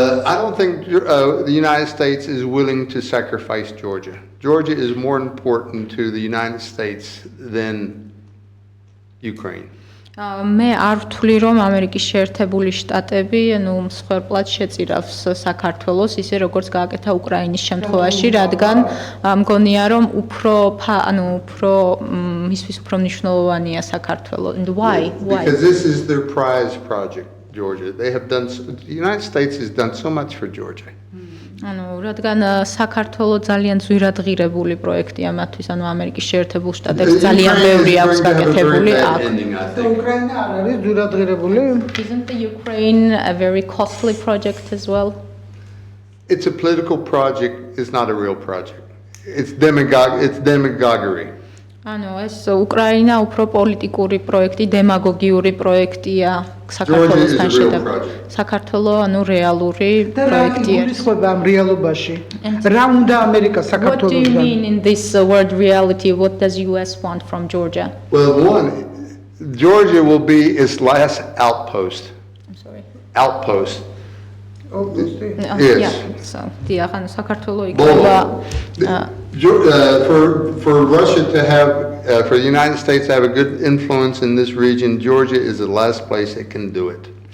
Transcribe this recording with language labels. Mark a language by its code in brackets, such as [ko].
[en] I don't think the United States is willing to sacrifice Georgia. Georgia is more important to the United States than Ukraine. [ka] მე არ ვთვლი რომ ამერიკის შეერთებული შტატები მსხვერპლად შეწირავს საქართველოს ისე როგორც გააკეთა უკრაინის შემთხვევაში, რადგან მგონია რომ უფრო მისთვის უფრო მნიშვნელოვანია საქართველო. [en] And why? Because this is their prize project, Georgia. The United States has done so much for Georgia. [ka] რადგან საქართველო ძალიან ძვირადღირებული პროექტია მათთვის, ამერიკის შეერთებულ შტატებს ძალიან ბევრი აქვს გაკეთებული აქ. უკრაინა არ არის ძვირადღირებული? [en] Isn't the Ukraine a very costly project as well? It's a political project, it's not a real project. It's demagoguery. [ka] ეს უკრაინა უფრო პოლიტიკური პროექტი, დემაგოგიური პროექტია საქართველოსთან შედარებით. საქართველო რეალური პროექტია. ამ რეალობაში. რა უნდა ამერიკა საქართველოსთან? [en] What do you mean in this word reality? What does US want from Georgia? Well, Georgia will be its last outpost. I'm sorry. Outpost. Obviously. Yes. [ka] So, საქართველო იქნება [en] for Russia to have, for the United States to have a good influence in this region, Georgia is the last place it can do it.